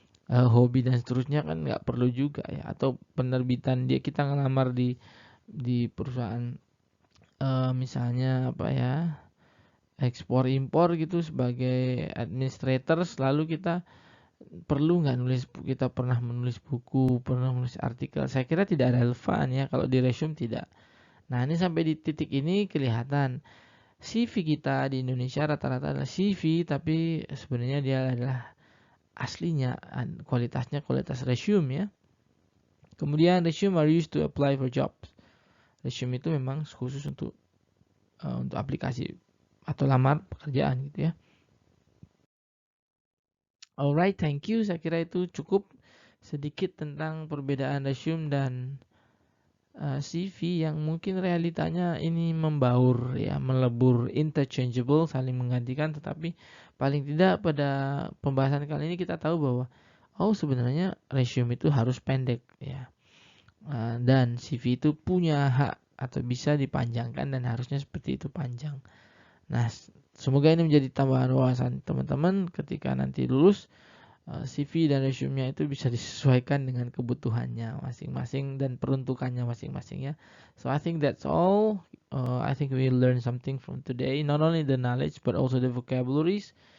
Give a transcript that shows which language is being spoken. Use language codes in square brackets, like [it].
[id] Hobi dan seterusnya kan nggak perlu juga ya, atau penerbitan dia, kita ngelamar di perusahaan misalnya apa ya, ekspor impor gitu sebagai administrator, selalu kita perlu nggak nulis, kita pernah menulis buku, pernah menulis artikel. Saya kira tidak relevan ya kalau di resume, tidak. Nah, ini sampai di titik ini kelihatan CV kita di Indonesia rata-rata adalah CV, tapi sebenarnya dia adalah aslinya kualitasnya kualitas resume ya. [en] Kemudian resume are used to apply for jobs. [id] Resume itu memang khusus untuk aplikasi atau lamar pekerjaan gitu ya. [en] Alright, thank you. [id] Saya kira itu cukup sedikit tentang perbedaan resume dan CV yang mungkin realitanya ini membaur ya, melebur, interchangeable, saling menggantikan, tetapi paling tidak pada pembahasan kali ini kita tahu bahwa sebenarnya resume itu harus pendek ya. Dan CV itu punya hak atau bisa dipanjangkan dan harusnya seperti itu, panjang. Nah, semoga ini menjadi tambahan wawasan teman-teman ketika nanti lulus. CV dan resume-nya itu bisa disesuaikan dengan kebutuhannya masing-masing dan peruntukannya masing-masing ya. [en] So I think that's all. I think we learn something from today. Not only the knowledge but also the vocabularies.